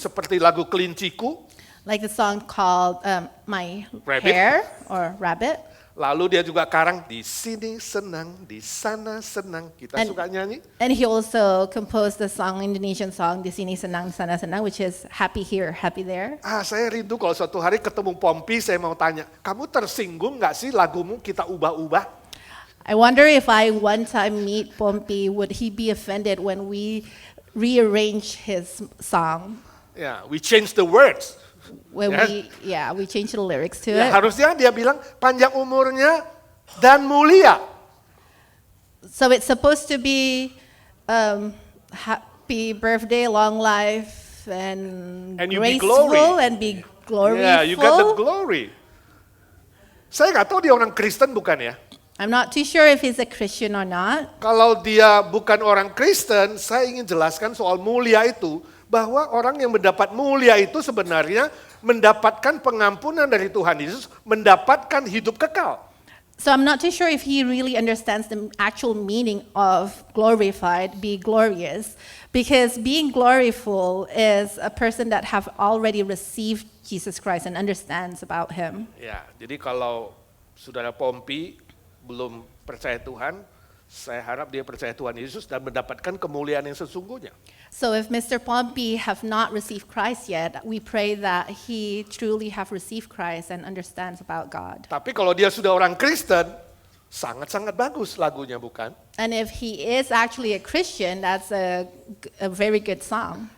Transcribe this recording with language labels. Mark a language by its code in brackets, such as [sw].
[id] Seperti lagu Kelinciku. [en] like the song called My Rabbit. Hare or Rabbit. [id] Lalu dia juga karang di sini senang, di sana senang. Kita suka nyanyi. [en] And he also composed the song, Indonesian song, Di Sini Senang, Sana Senang, which is happy here, happy there. [id] Saya rindu kalau suatu hari ketemu Pompi, saya mau tanya, kamu tersinggung nggak sih lagumu kita ubah-ubah? [en] I wonder if I one time meet Pompi, would he be offended when we rearrange his song? Ya, we change the words. When Yes. we change the lyrics to Ya, [id] harusnya dia bilang panjang umurnya dan mulia. [en] So it's supposed to be happy birthday, long life, and you be graceful glory. and be gloriful. Yeah, you got the glory. [id] Saya nggak tahu dia orang Kristen bukan ya. [en] I'm not too sure if he's a Christian or not. [id] Kalau dia bukan orang Kristen, saya ingin jelaskan soal mulia itu, bahwa orang yang mendapat mulia itu sebenarnya mendapatkan pengampunan dari Tuhan Yesus, mendapatkan hidup kekal. [en] So I'm not too sure if he really understands the actual meaning of glorified, be glorious, because being gloriful is a person that have already received Jesus Christ and understands about him. [id] Ya, jadi kalau saudara Pompi belum percaya Tuhan, saya harap dia percaya Tuhan Yesus dan mendapatkan kemuliaan yang sesungguhnya. [en] So if Mr. Pompey have not received Christ yet, we pray that he truly have received Christ and understands about God. [id] Tapi kalau dia sudah orang Kristen, sangat-sangat bagus lagunya, bukan? [en] And if he is actually a Christian, that's a very good song.